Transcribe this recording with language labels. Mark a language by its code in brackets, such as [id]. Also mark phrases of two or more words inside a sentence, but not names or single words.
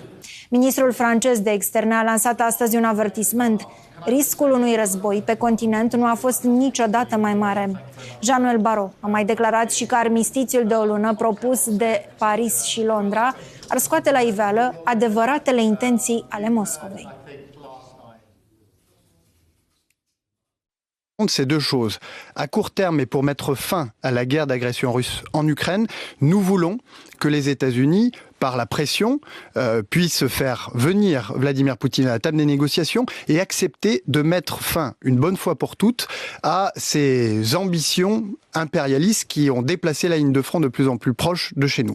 [ro] Ministrul francez de externe a lansat astăzi un avertisment. Riscul unui război pe continent nu a fost niciodată mai mare. Jean-Noël Barrot a mai declarat și că armistițiul de o lună propus de Paris și Londra ar scoate la iveală adevăratele intenții ale Moscovei. [fr] Ces deux choses. À court terme, et pour mettre fin à la guerre d'agression russe en Ukraine, nous voulons que les États-Unis, par la pression, puissent faire venir Vladimir Poutine à la table des négociations et accepter de mettre fin, une bonne fois pour toutes, à ces ambitions impérialistes qui ont déplacé la ligne de front de plus en plus proche de chez nous.